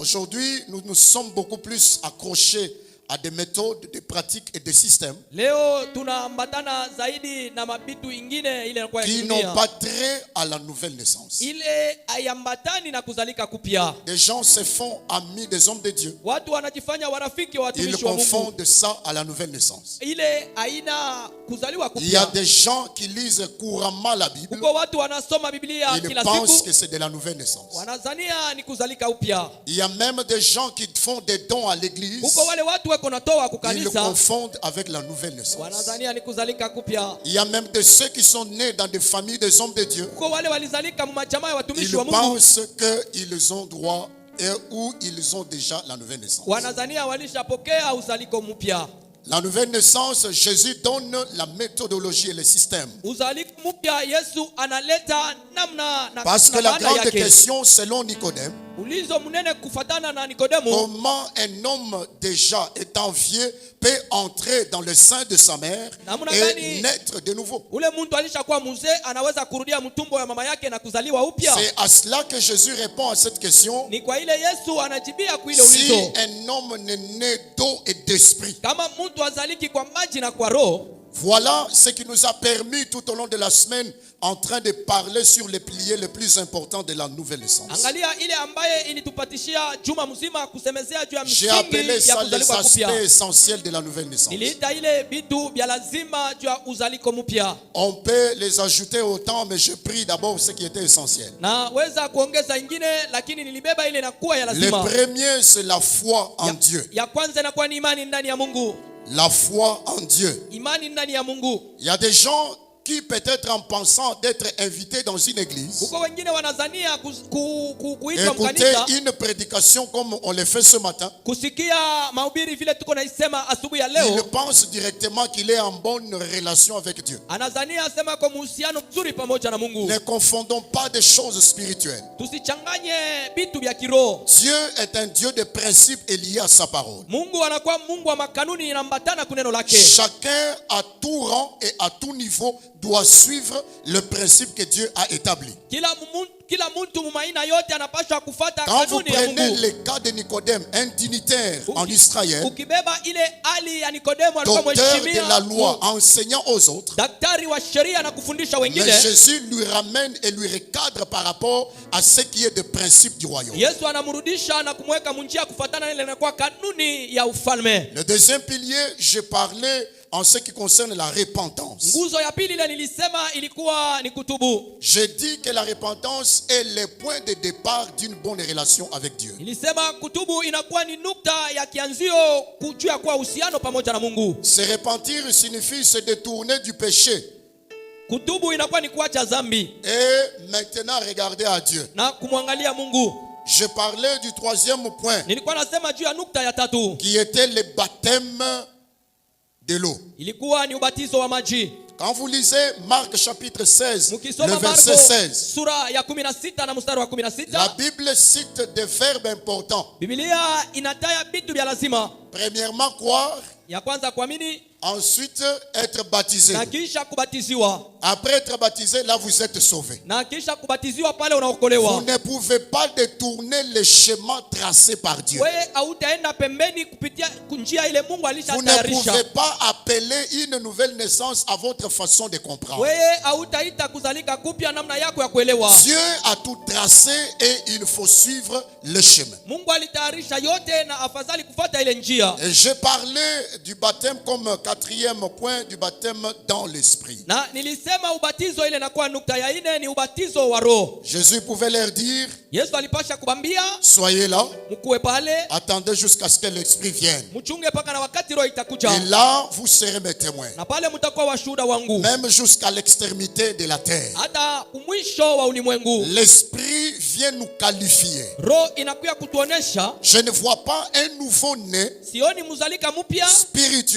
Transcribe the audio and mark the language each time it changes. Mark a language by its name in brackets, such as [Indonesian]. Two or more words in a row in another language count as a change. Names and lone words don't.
[French] Aujourd'hui, nous nous sommes beaucoup plus accrochés à des méthodes, des pratiques et des systèmes [Swahili] Leo tunaambatana zaidi na mabitu ingine ile inakuwa ya [French] qui [Swahili] kidunia. [French] n'ont pas trait à la nouvelle naissance. [Swahili] Ile ayambatani na kuzalika kupya. [French] Des gens se font amis des hommes de Dieu. [Swahili] Watu wanajifanya warafiki wa [French] Ils [Swahili] watumishi wa Mungu. [French] confondent ça à la nouvelle naissance. [Swahili] Ile aina kuzaliwa [French] Il y a [Swahili] kupya. [French] des gens qui lisent couramment la Bible. [Swahili] Kuko watu wanasoma Biblia [French] Ils [Swahili] kila [French] pensent [Swahili] siku. [French] que c'est de la nouvelle naissance. [Swahili] Wanazania ni kuzalika upya. [French] Il y a même des gens qui font des dons à l'église. [Swahili] Kuko wale watu wako natoa [French] Ils le [Swahili] kukanisa. [French] confondent avec la nouvelle naissance. [Swahili] Wanazania ni kuzalika kupya. [French] Il y a même de ceux qui sont nés dans des familles des hommes de Dieu. [Swahili] Kuko wale walizalika mmajamaa ya [French] Ils [Swahili] watumishi wa Mungu. [French] pensent qu'ils ont droit et où ils ont déjà la nouvelle naissance. [Swahili] Wanazania walishapokea uzaliko mpya. [French] La nouvelle naissance, Jésus donne la méthodologie et le système. [Swahili] Uzaliko mpya Yesu analeta namna na [French] Parce que la [Swahili] maana [French] grande [Swahili] yake. [French] question selon Nicodème, [Swahili] Ulizo mnene kufatana na Nikodemu. [French] comment un homme déjà étant vieux peut entrer dans le sein de sa mère et naître de nouveau? [Swahili] Ule mtu alishakuwa mzee anaweza kurudia mtumbo ya mama yake na kuzaliwa upya. [French] C'est à cela que Jésus répond à cette question. [Swahili] Ni kwa ile Yesu anajibia kwa ile [French] Si [Swahili] ulizo. [French] un homme n'est né d'eau et d'esprit, [Swahili] Kama mtu azaliki kwa maji na kwa roho. [French] voilà ce qui nous a permis tout au long de la semaine en train de parler sur les piliers les plus importants de la nouvelle naissance. [Swahili] Angalia ile ambaye ilitupatishia juma mzima kusemezea juu ya [French] J'ai appelé [Swahili] msingi ya [French] ça les [Swahili] kuzalika [French] aspects [Swahili] kupya. [French] essentiels de la nouvelle naissance. [Swahili] Niliita ile vitu vya lazima juu ya uzaliko mpya. [French] On peut les ajouter au temps, mais je prie d'abord ce qui était essentiel. [Swahili] Na weza kuongeza ingine lakini nilibeba ile inakuwa ya [French] Le [Swahili] lazima. [French] premier, c'est la foi en Dieu. [Swahili] Ya kwanza inakuwa ni imani ndani ya Mungu. [French] La foi en Dieu. [Swahili] Imani ndani ya Mungu. [French] Il y a des gens qui, peut-être en pensant d'être invités dans une église, [Swahili] Kuko wengine wanazania kuitwa [French] écouter [Swahili] mkanisa, [French] une prédication comme on le fait ce matin, [Swahili] kusikia mahubiri vile tuko naisema asubuhi ya [French] il [Swahili] leo. [French] pense directement qu'il est en bonne relation avec Dieu. [Swahili] Anazania asema kwa uhusiano mzuri pamoja na Mungu. [French] Ne confondons pas des choses spirituelles. [Swahili] Tusichanganye vitu vya kiroho. [French] Dieu est un Dieu de principes et lié à sa parole. [Swahili] Mungu anakuwa Mungu wa makanuni inambatana kuneno lake. [French] Chacun à tout rang et à tout niveau doit suivre le principe que Dieu a établi. [Swahili] Kila mtu mumaina yote anapaswa kufuata [French] Quand vous [Swahili] kanuni ya [French] prenez [Swahili] Mungu. [French] le cas de Nicodème, un dignitaire en Israël, [Swahili] Ukibeba ile hali ya Nikodemo alikuwa [French] docteur de [Swahili] mheshimiwa, [French] la loi, enseignant aux autres, [Swahili] daktari wa sheria na kufundisha [French] mais [Swahili] wengine. [French] Jésus lui ramène et lui recadre par rapport à ce qui est de principe du royaume. [Swahili] Yesu anamrudisha na kumweka munjia kufuatana ile inakuwa kanuni ya ufalme. [French] Le deuxième pilier, j'ai parlé en ce qui concerne la repentance. [Swahili] Nguzo ya pili ile nilisema ilikuwa ni kutubu. [French] J'ai dit que la repentance est le point de départ d'une bonne relation avec Dieu. [Swahili] Nilisema kutubu inakuwa ni nukta ya kianzio kujua kwa uhusiano pamoja na Mungu. [French] Se repentir signifie se détourner du péché [Swahili] Kutubu inakuwa ni kuacha dhambi [French] et maintenant regarder à Dieu. [Swahili] na kumwangalia Mungu. [French] Je parlais du troisième point [Swahili] Nilikuwa nasema juu ya nukta ya tatu. [French] qui était le baptême de l'eau. [Swahili] Ilikuwa ni ubatizo wa maji. [French] Quand vous lisez Marc chapitre 16, le [Swahili] Mukisoma [French] verset [Swahili] Marko 16, sura ya 16 na mstari wa [French] la 16, Bible cite des verbes importants. [Swahili] Biblia inataya vitu vya lazima. [French] Premièrement, croire. [Swahili] Ya kwanza kuamini [French] Ensuite, être baptisé. [Swahili] na kisha kubatiziwa. [French] Après être baptisé, là vous êtes sauvé. [Swahili] Na kisha kubatiziwa pale [French] Vous [Swahili] unaokolewa. [French] ne pouvez pas détourner le chemin tracé par Dieu. [Swahili] Wewe hautaenda pembeni kupitia njia ile Mungu [French] Vous ne [Swahili] alishatayarisha. [French] pouvez pas appeler une nouvelle naissance à votre façon de comprendre. [Swahili] Wewe hautaita kuzalika kupya namna yako ya kuelewa. [French] Dieu a tout tracé et il faut suivre le chemin. [Swahili] Mungu alitayarisha yote na afadhali kufuata ile njia. [French] Et j'ai parlé du baptême comme quatrième point, du baptême dans l'esprit. [Swahili] Na nilisema ubatizo ile inakuwa nukta ya 4 ni ubatizo wa roho. [French] Jésus pouvait leur dire, [Swahili] Yesu alipasha kubambia [French] soyez là, [Swahili] mkuwe pale, [French] attendez jusqu'à ce que l'esprit vienne. [Swahili] mchunge paka na wakati roho itakuja. [French] Et là, vous serez mes témoins. [Swahili] Na pale mtakuwa washuhuda wangu. [French] Même jusqu'à l'extrémité de la terre. [Swahili] Hata mwisho wa ulimwengu. [French] L'esprit vient nous qualifier. [Swahili] Roho inakuja kutuonesha. [French] Je ne vois pas un nouveau-né [Swahili] Sioni mzalika mpya [French] spirituellement